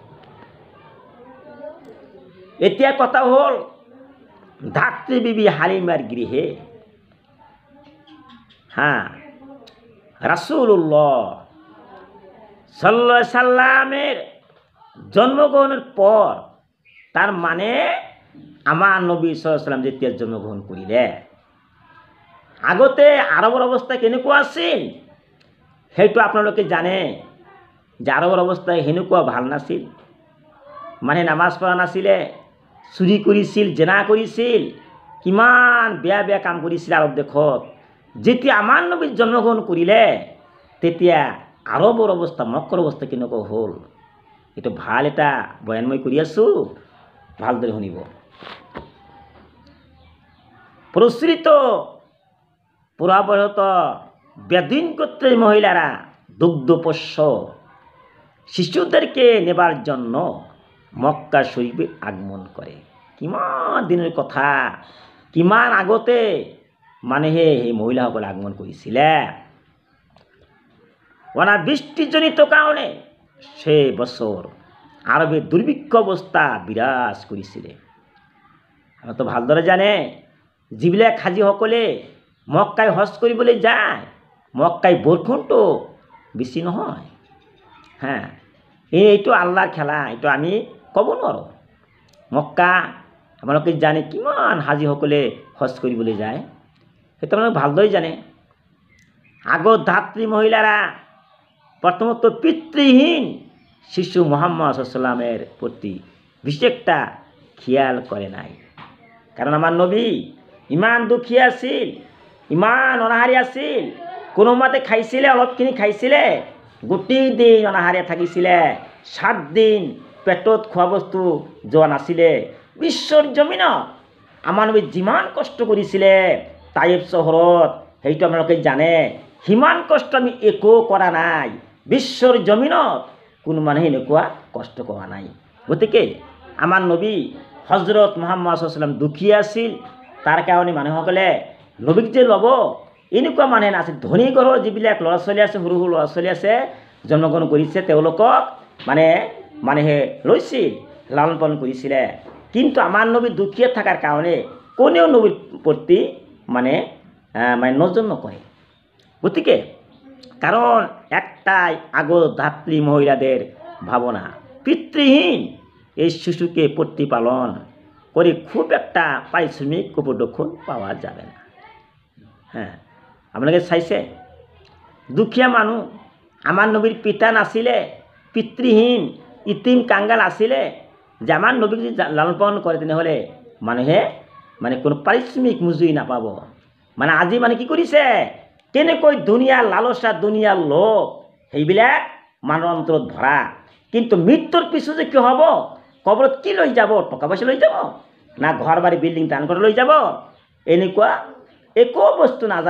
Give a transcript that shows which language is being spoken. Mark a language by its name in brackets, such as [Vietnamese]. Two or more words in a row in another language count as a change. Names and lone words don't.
[Bangla] এতিয়া কথা হল ধাত্রী বিবি হালিমার গৃহে [Arabic] رسول الله صلى الله عليه وسلم [Bangla] জন্মগ্রহণের পর, তার মানে আমার নবী [Arabic] صلى الله عليه وسلم [Bangla] যেতিয়া জন্মগ্রহণ করিলে, [Assamese] আগতে আরবৰ অৱস্থা কেনেকুৱা আছিল সেইটো আপোনালোকে জানে যে আরবৰ অৱস্থা সেনেকুৱা ভাল নাছিল। মানে নামাজ পঢ়া নাছিলে, চুৰি কৰিছিল, জেনা কৰিছিল, কিমান বেয়া বেয়া কাম কৰিছিল আৰব দেশত। যেতিয়া আমাৰ নবী জন্মগ্ৰহণ কৰিলে তেতিয়া আরবৰ অৱস্থা, মক্কাৰ অৱস্থা কেনেকুৱা হ'ল এইটো ভাল এটা বয়ান মই কৰি আছোঁ, ভালদৰে শুনিব। [Bangla] প্রচলিত পুরাবহত বেদুইন গোত্রের মহিলারা দুগ্ধপোষ্য শিশুদেরকে নেবার জন্য মক্কা শরীফে আগমন করে। [Assamese] কিমান দিনের কথা, কিমান আগতে মানে সেই মহিলাসকলে আগমন কৰিছিলে। [Bangla] অনাবৃষ্টিজনিত কারণে সে বছর আরবে দুর্ভিক্ষ অবস্থা বিরাজ কৰিছিলে। [Assamese] আমরা তো ভালদৰে জানে যিবিলাক হাজীসকলে মক্কায় হজ কৰিবলৈ যায়, মক্কায় বৰষুণটো বেছি নহয়। এইটো আল্লাহৰ খেলা, এইটো আমি ক'ব নোৱাৰোঁ। মক্কা আপোনালোকে জানে কিমান হাজীসকলে হজ কৰিবলৈ যায়, সেইটো আপোনালোকে ভালদৰে জানে। [Bangla] আগত ধাত্রী মহিলারা প্রথমত পিতৃহীন শিশু মুহাম্মদ [Arabic] صلى الله عليه وسلم [Bangla] প্রতি বিশেষ একটা খেয়াল করে নাই। [Assamese] কারণ আমার নবী ইমান দুখী আছিল, ইমান অনাহাৰী আছিল। কোনো মতে খাইছিলে, অলপখিনি খাইছিলে, গোটেই দিন অনাহাৰে থাকিছিলে। 7 দিন পেটত খোৱা বস্তু যোৱা নাছিলে। বিশ্বৰ জমিনত আমাৰ নবী যিমান কষ্ট কৰিছিলে তাইফ চহৰত, সেইটো আপোনালোকে জানে। সিমান কষ্ট আমি একো কৰা নাই। বিশ্বৰ জমিনত কোনো মানুহে এনেকুৱা কষ্ট কৰা নাই। গতিকে আমাৰ নবী হজৰত মুহাম্মদ [Arabic] صلى الله عليه وسلم [Assamese] দুখী আছিল। তাৰ কাৰণে মানুহসকলে নবীক যে ল'ব এনেকুৱা মানুহে নাছিল। ধনী ঘৰৰ যিবিলাক ল'ৰা ছোৱালী আছে, সৰু সৰু ল'ৰা ছোৱালী আছে, জন্মগ্ৰহণ কৰিছে, তেওঁলোকক মানুহে লৈছিল, লালন পালন কৰিছিলে। কিন্তু আমাৰ নবী দুখীয়া থকাৰ কাৰণে কোনেও নবীৰ প্ৰতি মানে নজৰ নকৰে। [Bangla] গতিকে কারণ একটাই আগত ধাত্রী মহিলাদের ভাবনা, পিতৃহীন এই শিশুকে প্রতিপালন করে খুব একটা পারিশ্রমিক উপলক্ষণ পাওয়া যাবে না। [Assamese] হ্যাঁ, আপনাকে চাইছে দুখীয়া মানুষ আমার নবীর পিতা নাছিলে, পিতৃহীন ইতিম কাঙ্গাল আছিলে, যে আমার নবীক যদি লালন পালন কৰে তেনেহ'লে মানুহে কোনো পাৰিশ্ৰমিক মজুৰি নাপাব। আজি কি কৰিছে, কেনেকৈ দুনিয়াৰ লালসা দুনিয়াৰ লোভ সেইবিলাক মানুহৰ অন্তৰত ভৰা, কিন্তু মৃত্যুৰ পিছত যে কি হ'ব, কবৰত কি লৈ যাব, টকা পইচা লৈ যাব না ঘৰ বাৰী বিল্ডিং দান কৰি লৈ যাব, এনেকুৱা একো বস্তু নাযাব।